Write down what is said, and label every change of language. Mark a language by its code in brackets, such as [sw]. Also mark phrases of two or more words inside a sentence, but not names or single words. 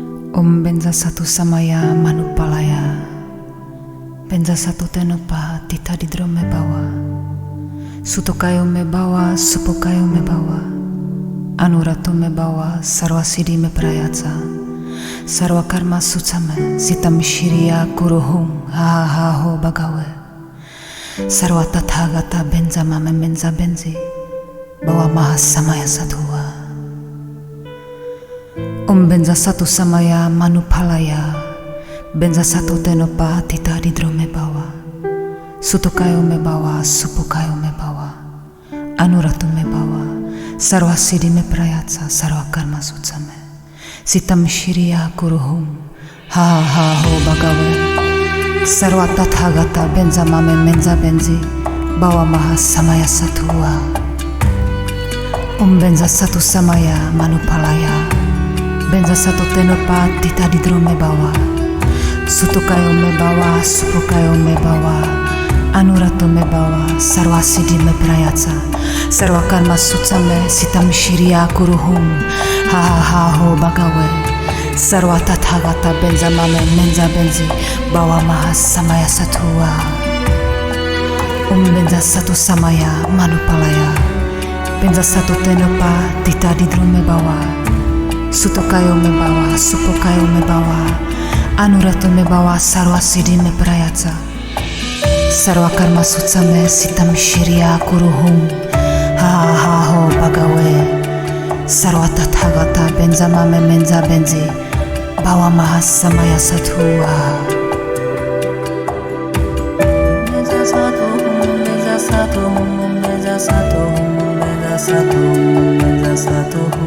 [sa] Om benza satu samaya manupalaya, benza satu tenopa tita di drome bawa, sutokayo me bawa, supokayo me bawa, anuratu me bawa, sarwa siddhi me prayatsa, sarwa karma sutsame, sitam shiriya kuruhum, ha ha ho bagawe, sarwa tathagata benza mame menza benzi, bawa mahas samaya satua. Om benza satu samaya manupalaya, benza satu tenopa tita di drome bawa, sutokayo me bawa, supokayo me bawa, anuratu me bawa, sarwa siddhi me prayatsa, sarwa karma sutsame, sitam shiriya kuruhum, ha ha ho bagawe, sarwa tathagata benza mame menza benzi, bawa mahas samaya satua. Om benza satu samaya manupalaya, benza satu tenopa tita di drome bawa, sutokayo me bawa, supokayo me bawa, anuratu me bawa, sarwa siddhi me prayatsa, sarwa karma sutsame, sitam shiriya kuruhum, ha ha ha ho bagawe, sarwa tathagata benza mame menza benzi, bawa mahas samaya satua. Om benza satu samaya manupalaya, benza satu tenopa tita di drome bawa, sutokayo me bawa, supokayo me bawa, anuratu me bawa, sarwa siddhi me prayatsa, sarwa karma sutsame, sitam shiriya kuruhum, ha ha ho bagawe, sarwa tathagata benza mame menza benzi, bawa mahas samaya satua. Benza satu, benza satu, benza satu, benza satu, benza satu.